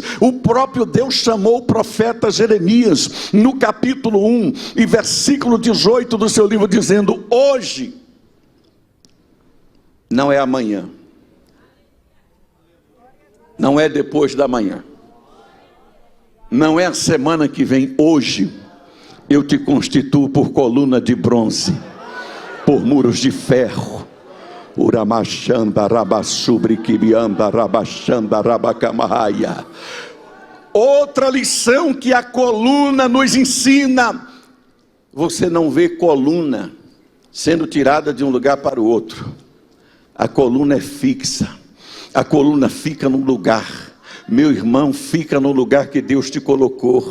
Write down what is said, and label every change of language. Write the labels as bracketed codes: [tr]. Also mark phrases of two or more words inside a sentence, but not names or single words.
[pt] O próprio Deus chamou o profeta Jeremias no capítulo 1 e versículo 18 do seu livro, dizendo: hoje não é amanhã, não é depois da manhã, não é a semana que vem. Hoje eu te constituo por coluna de bronze, por muros de ferro. Uramachanda rabasubri kibianda rabachanda rabacamaia. Outra lição que a coluna nos ensina: você não vê coluna sendo tirada de um lugar para o outro. A coluna é fixa. A coluna fica no lugar. Meu irmão, fica no lugar que Deus te colocou.